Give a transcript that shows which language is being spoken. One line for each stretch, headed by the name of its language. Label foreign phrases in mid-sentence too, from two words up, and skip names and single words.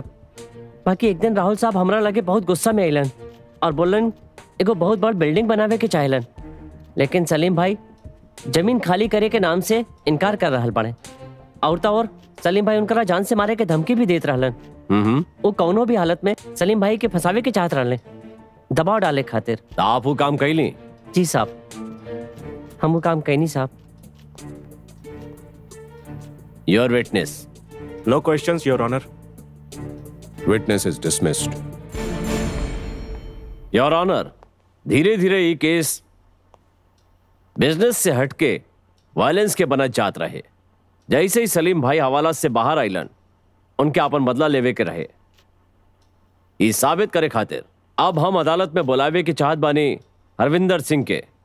Bhojpuri: बाकी एक दिन राहुल साहब हमरा लगे बहुत गुस्सा में अइलन और बोलन एगो बहुत बड़ बिल्डिंग बनावे के चाहेलन, लेकिन सलीम भाई जमीन खाली करे के नाम से इनकार कर रहल पड़े। और तो और सलीम भाई उनकरा जान से मारे के धमकी भी देत रहलन। वो कौनो भी हालत में सलीम भाई के फंसावे के चाहत रहले, दबाव डाले खातिर। तो आप वो काम कैली? जी साहब, हम वो काम कैनी साहब।
English: Your witness. No questions, Your Honor. Witness is dismissed. Your Honor,
Bhojpuri: धीरे धीरे ये केस बिजनेस से हटके वायलेंस के बनत जात रहे। जैसे ही सलीम भाई हवाला से बाहर आइलन, उनके अपन बदला लेवे के रहे। ये साबित करे खातिर अब हम अदालत में बुलावे की चाहत बानी हरविंदर सिंह के।